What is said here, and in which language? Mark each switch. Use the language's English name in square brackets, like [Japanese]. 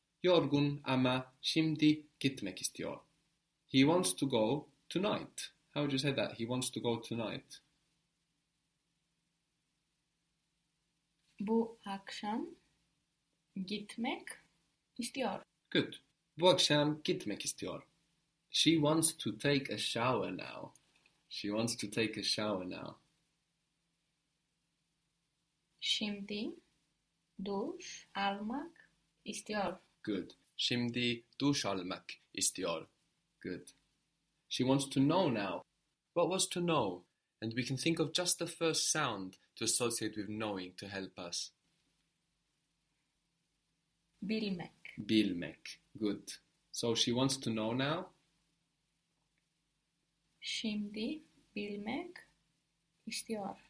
[Turkish] Yorgun ama şimdi gitmek istiyor. [English] He wants to go tonight. How would you say that? He wants to go tonight. [Turkish] Bu akşam gitmek istiyor. [English] Good. [Turkish] Bu akşam gitmek istiyor. [English] She wants to take a shower now. She wants to take a shower now. [Turkish] Şimdi duş almak istiyor. [English] Good. [Turkish] Şimdi duş almak istiyor. [English] Good. She wants to know now. What was to know? And we can think of just the first sound to associate with knowing to help us. [Turkish] Bilmek. [English] Bilmek. Good. So she wants to know now. [Turkish] Şimdi bilmek istiyor.